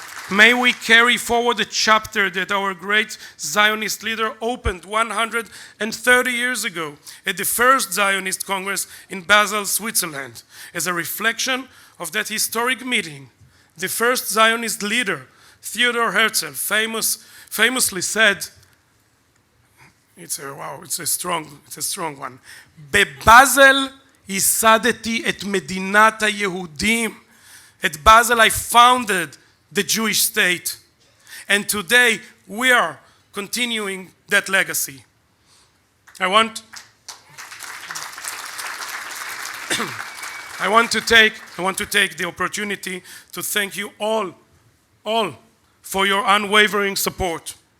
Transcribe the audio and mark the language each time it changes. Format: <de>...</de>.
<en>May we carry forward a chapter that our great Zionist leader opened 130 years ago at the first Zionist Congress in Basel, Switzerland. As a reflection of that historic meeting, the first Zionist leader, Theodor Herzl, famously said, it's a strong one.</en> <he>בבאזל ייסדתי את מדינת היהודים.</he> <en>At Basel I founded the Jewish state. And today we are continuing that legacy. I want to take the opportunity to thank you all for your unwavering support.</en>